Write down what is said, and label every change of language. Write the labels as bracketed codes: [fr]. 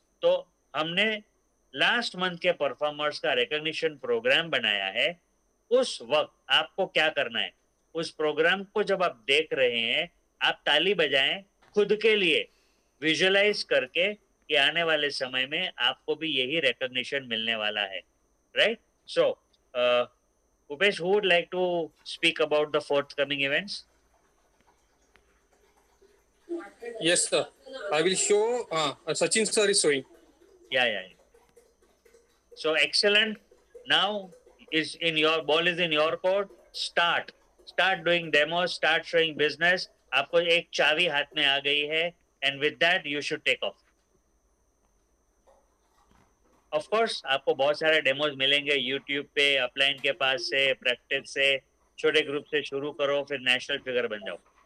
[hi] तो हमने last month के परफॉर्मर्स का रिकॉग्निशन प्रोग्राम बनाया है। उस वक्त आपको क्या करना है, उस प्रोग्राम को जब आप देख रहे हैं, आप ताली बजाएं खुद के लिए, विजुअलाइज करके कि आने वाले समय में आपको भी यही रिकॉग्निशन मिलने वाला है, right? [en] So Upesh, who would like to speak about the forthcoming events? Yes, sir. I will show. Sachin sir is showing. Yeah. So excellent. Now is in your ball is in your court. Start doing demos. Start showing business. [hi] आपको एक चाबी हाथ में आ गई है, [en] and with that you should take off. [hi] Of course आपको बहुत सारे डेमोज मिलेंगे यूट्यूब पे, अपलाइन के पास से, प्रैक्टिस से, छोटे ग्रुप से शुरू करो, फिर नेशनल फिगर बन जाओ।